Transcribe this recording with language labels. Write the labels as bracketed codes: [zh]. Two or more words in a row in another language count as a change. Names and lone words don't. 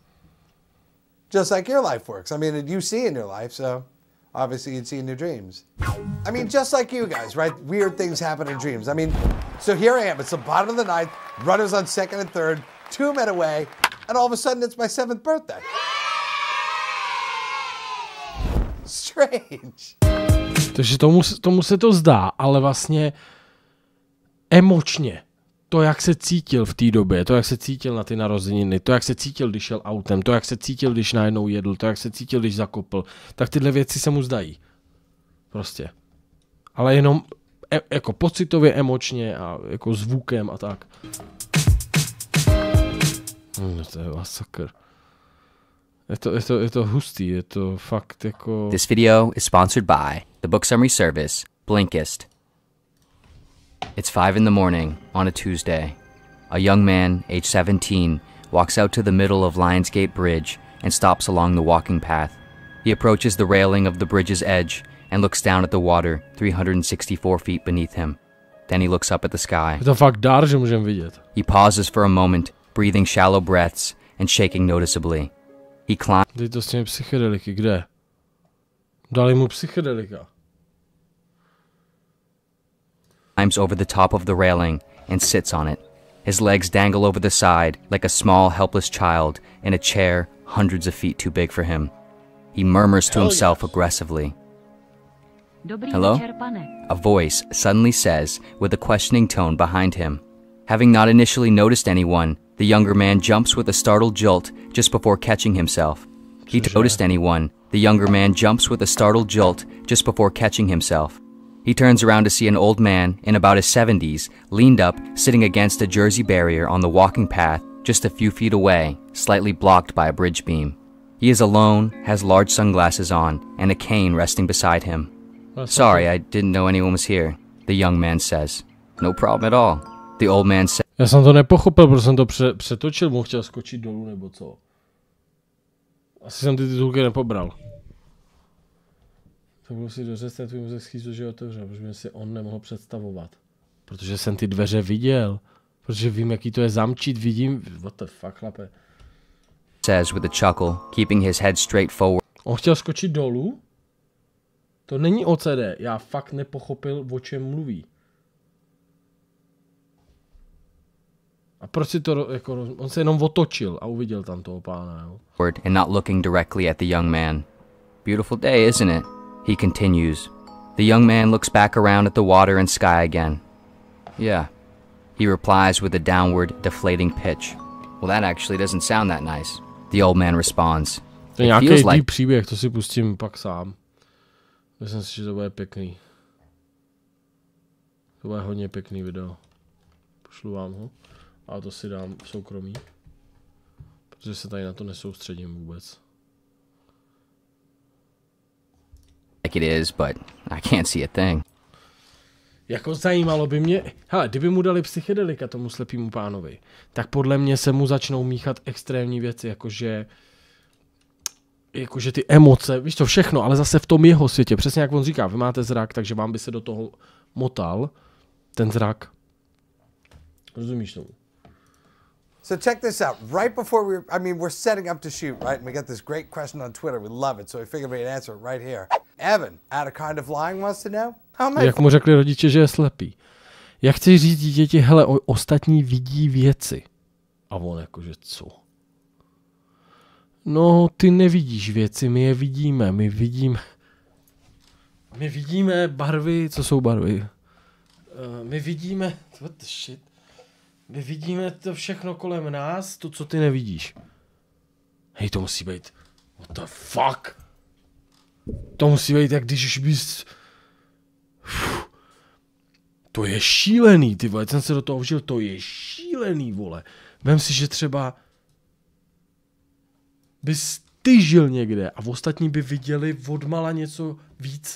[en] Just like your life works. I mean, you see in your life, so obviously you'd see in your dreams. I mean, just like you guys, right? Weird things happen in dreams. I mean, so here I am. It's the bottom of the ninth. Runners on second and third. 2 men away. And all of a sudden, it's my 7th birthday. Strange. [cs] Takže tomu se to zdá, ale vlastně emočně. To, jak se cítil v té době, to, jak se cítil na ty narozeniny, to, jak se cítil, když šel autem, to, jak se cítil, když najednou jedl, to, jak se cítil, když zakopl, tak tyhle věci se mu zdají. Prostě. Ale jenom jako pocitově, emočně a jako zvukem a tak. To je masakr. Je to hustý, je to fakt jako... [en] This video is sponsored by the book summary service, Blinkist. It's 5 in the morning on a Tuesday. A young man, age 17, walks out to the middle of Lionsgate Bridge and stops along the walking path. He approaches the railing of the bridge's edge and looks down at the water 364 feet beneath him. Then he looks up at the sky. [cs] Je to fakt dar, že můžeme vidět. [en] He pauses for a moment, breathing shallow breaths and shaking noticeably. He [cs] Dej to s těmi psychedeliky, kde? Dali mu psychedelika. [en] climbs over the top of the railing and sits on it. His legs dangle over the side like a small, helpless child in a chair hundreds of feet too big for him. He murmurs to himself aggressively. [cs] Dobrý [en] Hello? [cs] večer, pane. [en] A voice suddenly says with a questioning tone behind him, Having not initially noticed anyone, the younger man jumps with a startled jolt just before catching himself. He noticed anyone. The younger man jumps with a startled jolt just before catching himself. He turns around to see an old man in about his 70s, leaned up, sitting against a Jersey barrier on the walking path just a few feet away, slightly blocked by a bridge beam. He is alone, has large sunglasses on, and a cane resting beside him. Sorry, I didn't know anyone was here, the young man says. No problem at all, the old man says. [cs] Já jsem to nepochopil, protože jsem to přetočil, mu chtěl skočit dolů nebo co. Asi jsem ty titulky nepobral. Tak musí dořez, ten tvůj mozek schýzu, že je otevřel, protože mě si on nemohl představovat. Protože jsem ty dveře viděl. Protože vím, jaký to je zamčít, vidím. [en] What the fuck, chlape. Says with a chuckle, keeping his head straight forward. [cs] On chtěl skočit dolů? To není OCD, já fakt nepochopil, o čem mluví. A proč si to, jako, on se jenom otočil a uviděl tam toho pána, jo? [en] And not looking directly at the young man. Beautiful day, isn't it? He continues. The young man looks back around at the water and sky again. Yeah. He replies with a downward, deflating pitch. Well, that actually doesn't sound that nice. The old man responds. [cs] To je nějaký like... příběh, to si pustím pak sám. Myslím si, že to bude pěkný. To bude hodně pěkný video. Pošlu vám ho. A to si dám v soukromí. Protože se tady na to nesoustředím vůbec. [en] Like it is, but I can't see a thing. [cs] Jako zajímalo by mě, hele, kdyby mu dali psychedelika tomu slepému pánovi, tak podle mě se mu začnou míchat extrémní věci, jakože ty emoce, víš to všechno, ale zase v tom jeho světě, přesně jak on říká, vy máte zrak, takže vám by se do toho motal ten zrak. Rozumíš tomu? [en] So check this out. Right before we're setting up to shoot, right? And we got this great question on Twitter. We love it. So we figured we'd answer it right here. Evan, out of kind of lying, wants to know how many. [cs] Jak mu řekli rodiče, že je slepý. Jak chci říct dítěti, hele, ostatní vidí věci. A on jakože co? No, ty nevidíš věci, my je vidíme. My vidíme barvy, co jsou barvy? My vidíme, [en] what the shit? [cs] My vidíme to všechno kolem nás, to, co ty nevidíš. Hej, to musí být, [en] what the fuck? [cs] To musí být, jak když bys... To je šílený, ty vole, jsem se do toho vžil, to je šílený, vole. Vem si, že třeba bys ty žil někde a ostatní by viděli odmala něco víc.